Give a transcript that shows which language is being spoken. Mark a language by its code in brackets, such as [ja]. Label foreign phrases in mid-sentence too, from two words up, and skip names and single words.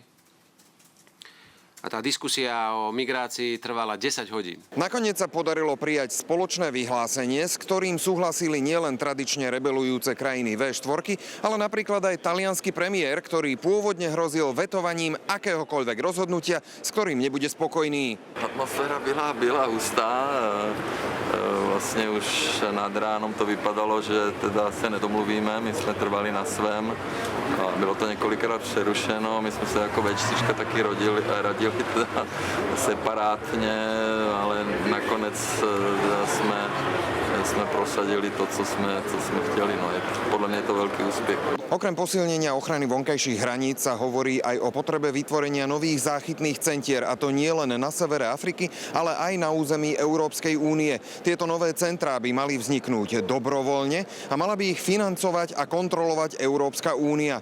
[sk] A tá diskusia o migrácii trvala 10 hodín. Nakoniec sa podarilo prijať spoločné vyhlásenie, s ktorým súhlasili nielen tradične rebelujúce krajiny V4, ale napríklad aj taliansky premiér, ktorý pôvodne hrozil vetovaním akéhokoľvek rozhodnutia, s ktorým nebude spokojný. [cs] Atmosféra byla hustá. vlastně už nad ránom to vypadalo, že teda se nedomluvíme, my jsme trvali na svém. A bylo to několikrát přerušeno, my jsme se jako V4 taky radili teda separátně, ale nakonec jsme prosadili to, co jsme chtěli. No, podle mě je to velký úspěch. [sk] Okrem posilnenia ochrany vonkajších hraníc sa hovorí aj o potrebe vytvorenia nových záchytných centier, a to nie len na severe Afriky, ale aj na území Európskej únie. Tieto nové centrá by mali vzniknúť dobrovoľne a mala by ich financovať a kontrolovať Európska únia.